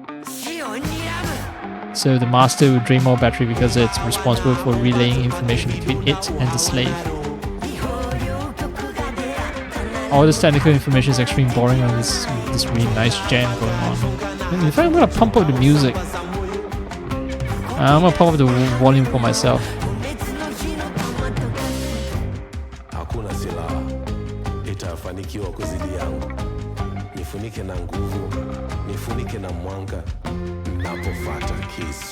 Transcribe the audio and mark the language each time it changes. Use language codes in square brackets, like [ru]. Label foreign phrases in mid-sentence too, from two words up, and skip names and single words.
[en] So the master will drain more battery because it's responsible for relaying information between it and the slave. All this technical information is extremely boring on this really nice jam going on. In fact, I'm gonna pump up the music. I'm gonna pump up the volume for myself. [sw] Hakuna silaha itafanikiwa kuzidi yangu. Nifunike na nguvu, nifunike na mwanga, napofuata kisu.